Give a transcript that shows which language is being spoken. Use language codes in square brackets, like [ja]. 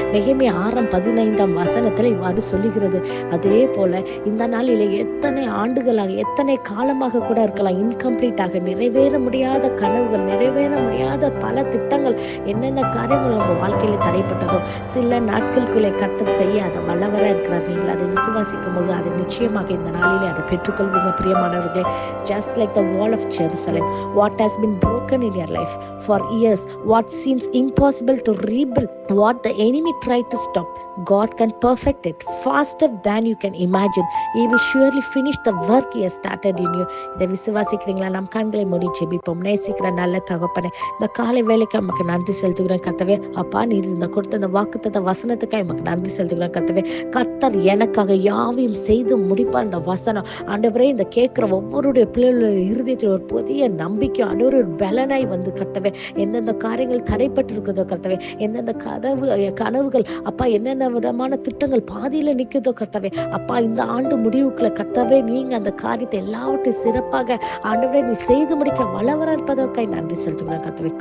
[ta] நெகேமியா 6:15 வசனத்தில் இவ்வாறு சொல்லுகிறது. அதே போல இந்த நாளிலே எத்தனை ஆண்டுகளாக, எத்தனை காலமாக கூட இருக்கலாம், இன்கம்ப்ளீட்டாக நிறைவேற முடியாத கனவுகள், நிறைவேற முடியாத பல திட்டங்கள், என்னென்ன காரியங்கள் உங்க வாழ்க்கையில தடைப்பட்டதோ சில நாட்களுக்குள்ளே கர்த்தர் செய்ய அதை வல்லவராக இருக்கிறார். நீங்கள் அதை விசுவாசிக்கும் போது அதை நிச்சயமாக இந்த நாளிலே அதை பெற்றுக்கொள்வீங்க. பிரியமானவர்களே, [en] just like the wall of Jerusalem, what has been broken in your life for years, what seems impossible to rebuild, what the enemy tried to stop, God can perfect it faster than you can imagine. He will surely finish the work he has started in you. [ta] இதை விசுவாசிக்கிறீங்களா? நம் கண்களை மூடி ஜெபிப்போம். நேசிக்கிற நல்ல தகப்பனே, இந்த காலை வேலைக்கு நமக்கு நன்றி செலுத்துகிறேன் கர்த்தாவே. அப்பா, நீர் இந்த கொடுத்த இந்த வாக்குத்தத்த வசனத்துக்காக நமக்கு நன்றி செலுத்துகிறேன் கர்த்தாவே. கர்த்தர் எனக்காக யாவையும் செய்து முடிப்பார் என்ற வசனம் ஆண்டவரே, இந்த கேட்கிற ஒவ்வொருடைய பிள்ளைகளுடைய இருதயத்தில் ஒரு புதிய நம்பிக்கை, ஒரு பலனாய் வந்து கர்த்தாவே, எந்தெந்த காரியங்கள் தடைப்பட்டு இருக்கிறதோ கர்த்தாவே, எந்தெந்த கனவுகள் அப்பா, என்னென்ன விதமான திட்டங்கள் பாதியில நிற்குதோ கர்த்தாவே, அப்பா இந்த ஆண்டு முடிவுக்குள்ள கர்த்தாவே நீங்க அந்த காரியத்தை எல்லாவற்றையும் சிறப்பாக ஆண்டவரே நீ செய்து முடிக்க வல்லவராக இருப்பதற்காக நன்றி செலுத்துகிறேன் கர்த்தாவே.